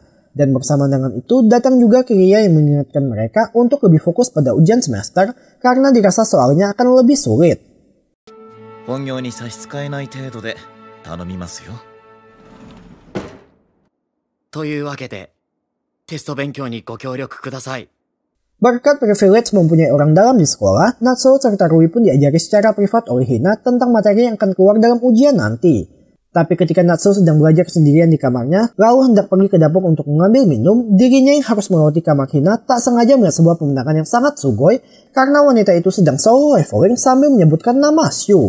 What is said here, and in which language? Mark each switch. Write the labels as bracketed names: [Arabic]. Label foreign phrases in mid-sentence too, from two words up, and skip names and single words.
[Indonesian] Dan bersama dengan itu datang juga Kiriya yang mengingatkan mereka untuk lebih fokus pada ujian semester karena dirasa soalnya akan lebih sulit. [Japanese] 本業に差し支えない程度で頼みますよ。というわけで、テスト勉強にご協力ください。 [Indonesian] Berkat privilege mempunyai orang dalam di sekolah, Natsuo serta Rui pun diajari secara privat oleh Hina tentang materi yang akan keluar dalam ujian nanti. Tapi ketika Natsuo sedang belajar sendirian di kamarnya, lalu hendak pergi ke dapur untuk mengambil minum, dirinya yang harus melewati kamar Hina tak sengaja melihat sebuah pemandangan yang sangat sugoi karena wanita itu sedang solo leveling sambil menyebutkan nama Shu.